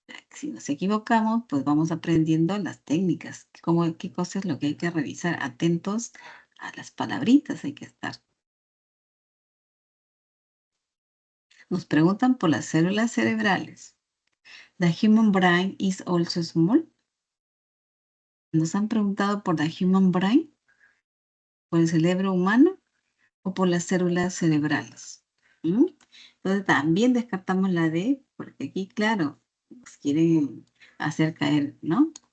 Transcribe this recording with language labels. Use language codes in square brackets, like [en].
[es] Si nos equivocamos, pues vamos aprendiendo las técnicas, qué cosa es lo que hay que revisar. Atentos a las palabritas, hay que estar. Nos preguntan por las células cerebrales. [en] The human brain is also small. [es] Nos han preguntado por [en] the human brain, [es] por el cerebro humano o por las células cerebrales. ¿Mm? Entonces también descartamos la D, porque aquí, claro, nos quieren hacer caer, ¿no?